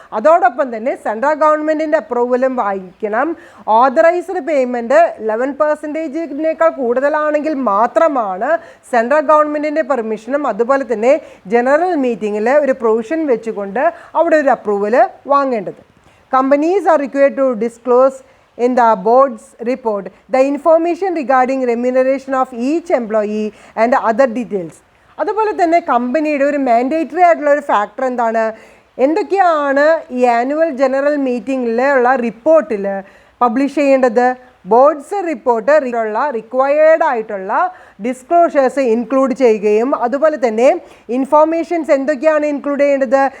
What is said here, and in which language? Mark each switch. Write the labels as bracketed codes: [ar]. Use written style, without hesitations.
[ml] അതോടൊപ്പം തന്നെ സെൻട്രൽ ഗവൺമെൻറ്റിൻ്റെ അപ്രൂവലും വാങ്ങിക്കണം. ഓതറൈസ്ഡ് പേയ്മെൻറ്റ് 11%-നേക്കാൾ കൂടുതലാണെങ്കിൽ മാത്രമാണ് സെൻട്രൽ ഗവൺമെൻറ്റിൻ്റെ പെർമിഷനും അതുപോലെ തന്നെ ജനറൽ മീറ്റിങ്ങിൽ ഒരു പ്രൊവിഷൻ വെച്ചുകൊണ്ട് അവിടെ ഒരു approval വാങ്ങേണ്ടത്. [en] Companies are required to disclose in the board's report the information regarding remuneration of each employee and other details. [ml] അതുപോലെ തന്നെ കമ്പനിയുടെ ഒരു മാൻഡേറ്ററി ആയിട്ടുള്ള ഒരു ഫാക്ടർ എന്താണ്, എന്തൊക്കെയാണ് ഈ ആനുവൽ ജനറൽ മീറ്റിങ്ങിലുള്ള റിപ്പോർട്ടിൽ പബ്ലിഷ് ചെയ്യേണ്ടത്? ബോർഡ്സ് റിപ്പോർട്ട് ഉള്ള റിക്വയർഡ് ആയിട്ടുള്ള ഡിസ്ക്ലോഷേഴ്സ് ഇൻക്ലൂഡ് ചെയ്യുകയും അതുപോലെ തന്നെ ഇൻഫോർമേഷൻസ് എന്തൊക്കെയാണ് ഇൻക്ലൂഡ് ചെയ്യേണ്ടത്?